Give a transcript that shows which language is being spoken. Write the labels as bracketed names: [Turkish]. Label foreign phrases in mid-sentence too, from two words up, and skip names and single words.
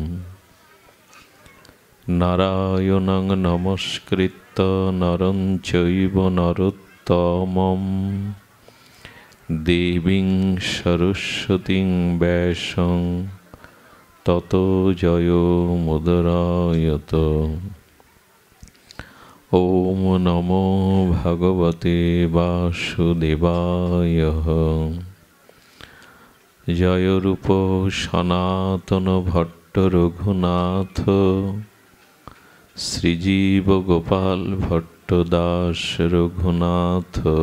[Sanskrit] নারায়ণং নমস্কৃত্য নরং চৈব নরোত্তমং দেবীং সরস্বতীং ব্যাসং ততো জয়মুদীরয়েৎ। ওম নমো ভগবতে বাসুদেবায়। জয়রূপ সনাতন ভট্ট রঘুনাথ শ্রীজীব গোপাল ভট্ট দাস রঘুনাথ।